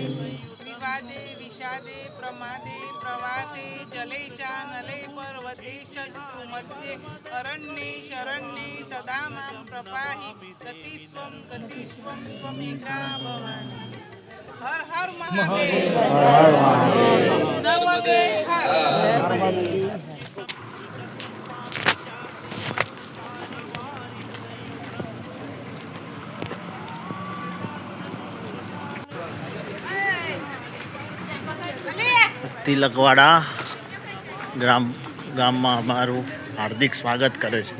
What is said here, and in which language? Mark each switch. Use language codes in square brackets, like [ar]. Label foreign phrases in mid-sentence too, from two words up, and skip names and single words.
[sa] विवादे विषादे प्रमादे प्रवादे जले चानले पर्वते शत्रु मध्ये अरण्ये शरण्ये तदा मां प्रपाहि गतित्वं त्वमेका भवानि. [hi] हर हर महादेव. [gu] હર હર મહાદેવ. [hi] नर्मदे हर. [gu] તિલકવાડા ગામમાં અમારું હાર્દિક સ્વાગત કરે છે.